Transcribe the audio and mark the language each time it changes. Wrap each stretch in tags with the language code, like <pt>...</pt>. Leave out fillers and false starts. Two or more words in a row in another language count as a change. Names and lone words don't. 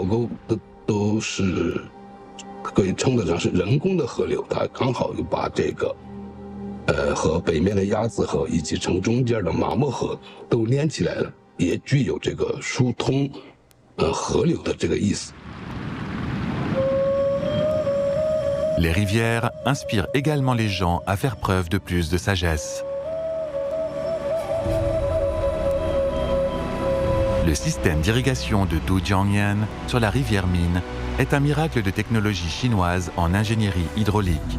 <zh>沟都是可以称得上是人工的河流，它刚好就把这个和北面的鸭子河以及城中间的马莫河都连起来了，也具有这个疏通河流的这个意思。</zh> <fr>Les rivières inspirent également les gens à faire preuve de plus de sagesse. Le système d'irrigation de Dujiangyan sur la rivière Min est un miracle de technologie chinoise en ingénierie hydraulique.</fr>